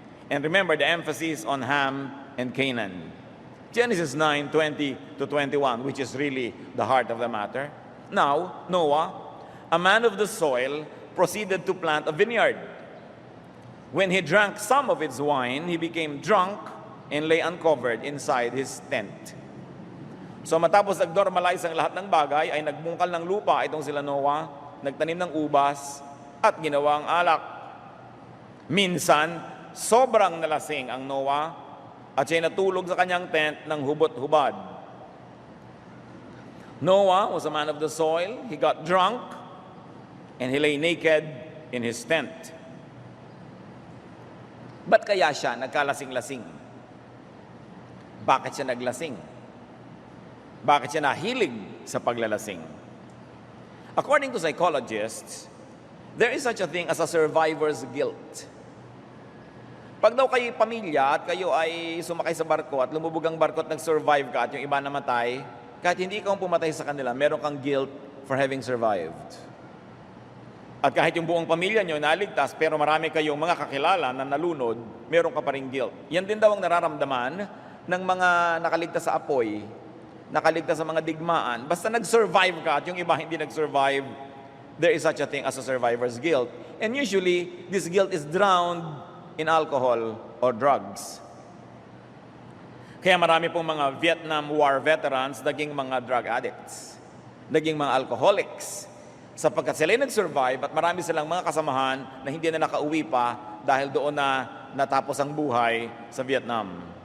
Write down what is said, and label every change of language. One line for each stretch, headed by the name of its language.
English: And remember the emphasis on Ham and Canaan. Genesis 9:20 to 21, which is really the heart of the matter. Now, Noah, a man of the soil, proceeded to plant a vineyard. When he drank some of its wine, he became drunk and lay uncovered inside his tent.
Filipino: So matapos nag-normalize ang lahat ng bagay, ay nagbungkal ng lupa itong sila Noah, nagtanim ng ubas, at ginawang alak. Minsan, sobrang nalasing ang Noah, at siya'y natulog sa kanyang tent ng hubot-hubad.
English: Noah was a man of the soil. He got drunk, and he lay naked in his tent.
Filipino: Ba't kaya siya nagkalasing-lasing? Bakit siya naglasing? Bakit siya nahilig sa paglalasing?
English: According to psychologists, there is such a thing as a survivor's guilt.
Filipino: Pag daw kayo pamilya at kayo ay sumakay sa barko at lumubog ang barko at nag-survive ka at yung iba namatay, kahit hindi ikaw pumatay sa kanila, meron kang
English: guilt for having survived.
Filipino: At kahit yung buong pamilya nyo naligtas, pero marami kayong mga kakilala na nalunod, meron ka pa rin guilt. Yan din daw ang nararamdaman ng mga nakaligtas sa apoy, nakaligtas sa mga digmaan. Basta nag-survive ka at yung iba hindi nag-survive,
English: there is such a thing as a survivor's guilt. And usually, this guilt is drowned in alcohol or drugs.
Filipino: Kaya marami pong mga Vietnam War veterans naging mga drug addicts, naging mga alcoholics, sapagkat sila nag-survive at marami silang mga kasamahan na hindi na nakauwi pa dahil doon na natapos ang buhay sa Vietnam.